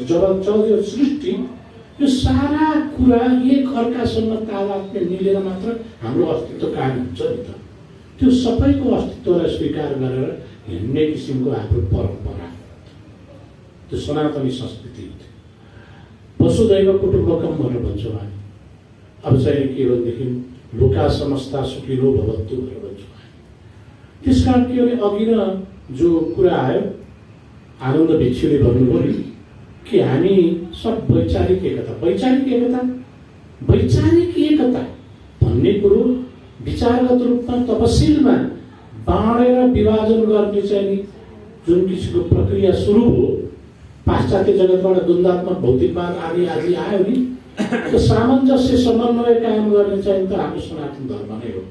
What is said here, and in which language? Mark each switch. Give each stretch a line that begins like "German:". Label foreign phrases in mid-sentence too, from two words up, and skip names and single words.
Nepali: जगत चल्यो सृष्टि, यो सारा कुरा एक अर्कासँग तादात्म्य मिलेर मात्र हाम्रो अस्तित्व कायम हुन्छ नि त। त्यो सबैको अस्तित्वलाई स्वीकार गरेर हिँड्ने किसिमको हाम्रो परम्परा, त्यो सनातनी संस्कृति हो।
Sanskrit: वसुधैव कुटुम्बकम
Nepali: भनेर भन्छौँ हामी। अब चाहिँ के भनेदेखि
Sanskrit: लोका समस्ता सुखिनो भवन्तु
Nepali: भनेर भन्छौँ हामी। त्यस कारण के भने अघि न जो कुरा आयो, आनन्द भिक्षुले भन्नुभयो नि कि हामी सब वैचारिक एकता, वैचारिक एकता, वैचारिक एकता भन्ने कुरो विचारगत रूपमा तपसिलमा बाँडेर विभाजन गर्ने चाहिँ नि जुन किसिमको प्रक्रिया सुरु हो, पाश्चात्य जगतबाट द्वन्द्वात्मक भौतिकवाद आदि आदि आयो नि, त्यो सामञ्जस्य समन्वय कायम गर्ने चाहिँ त हाम्रो सनातन धर्म नै हो।